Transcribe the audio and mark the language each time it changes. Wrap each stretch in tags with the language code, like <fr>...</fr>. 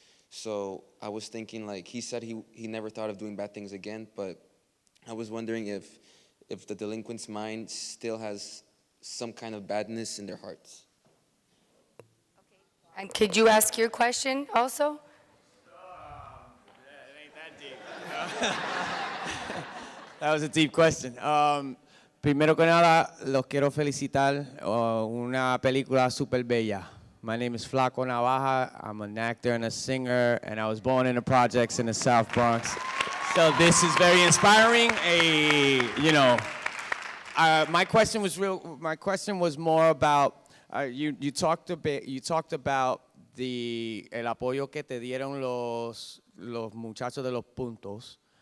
<en>So I was thinking, he said he never thought of doing bad things again, but I was wondering if the delinquent's mind still has some kind of badness in their hearts. And could you ask your question also? It ain't that deep. That was a deep question.</en> <es>Primero que nada, los quiero felicitar. Una película super bella.</es> <en>My name is Flaco Navaja. I'm an actor and a singer, and I was born in the projects in the South Bronx. So this is very inspiring. My question was more about you talked about el apoyo que te dieron los muchachos de los puntos.</en>